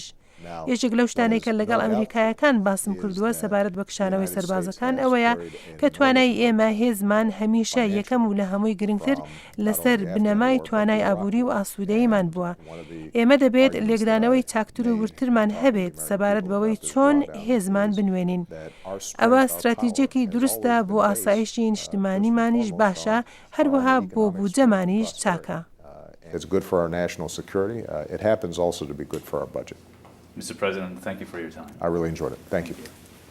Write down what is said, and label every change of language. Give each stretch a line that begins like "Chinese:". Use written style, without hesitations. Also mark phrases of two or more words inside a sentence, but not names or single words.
Central Kurdish: یەکێک لەو شتانەی کە لەگەڵ ئەمریکایەکان باسم کردووە سەبارەت بە کشانەوەی سەربازەکان ئەوەیە کە توانای ئێمە هێزمان هەمیشە یەکەم و لە هەمووی گرنگتر لەسەر بنەمای توانای ئابووری و ئاسوودەییمان بووە. ئێمە دەبێت لێکدانەوەی چاکتر و ورترمان هەبێت سەبارەت بەوەی چۆن هێزمان بنوێنین. ئەوە استراتیجیەکی دروستە بۆ ئاسایشی نیشتمانیمانیش باشە، هەروەها بۆ بودجەمانیش چاکە.
English: It's good for our national security. It happens also to be good for our budget. Mr. President, thank you for your time. I really enjoyed it. Thank you.